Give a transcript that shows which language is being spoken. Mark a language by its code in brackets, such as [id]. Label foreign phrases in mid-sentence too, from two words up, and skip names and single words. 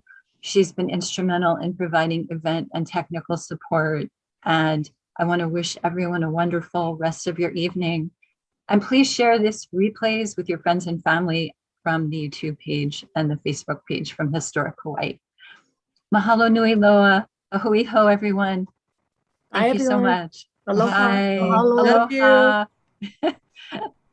[en] She's been instrumental in providing event and technical support. And I want to wish everyone a wonderful rest of your evening. And please share this replays with your friends and family from the YouTube page and the Facebook page from Historic Hawaii. [haw] Mahalo nui loa. Ahui ho, [en] everyone. Thank you so much. Aloha. Bye. Mahalo. Aloha.